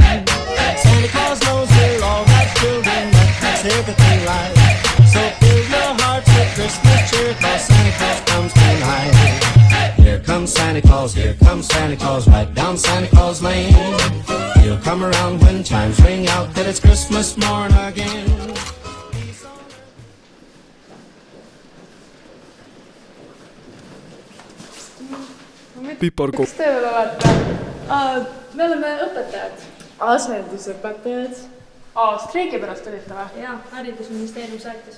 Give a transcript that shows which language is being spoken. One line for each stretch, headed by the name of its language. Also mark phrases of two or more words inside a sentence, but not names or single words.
English: Santa Claus knows we're all God's children, that's everything right. So fill your hearts with Christmas cheer, cause Santa Claus comes tonight. Here comes Santa Claus, right down Santa Claus Lane. He'll come around when chimes ring out that it's Christmas morn again.
Estonian: Piparko. Kas te veel olete? Me oleme õpetajad. Asendusõpetajad. Streigi pärast olite või? Jaa, haridusministeerium saatis.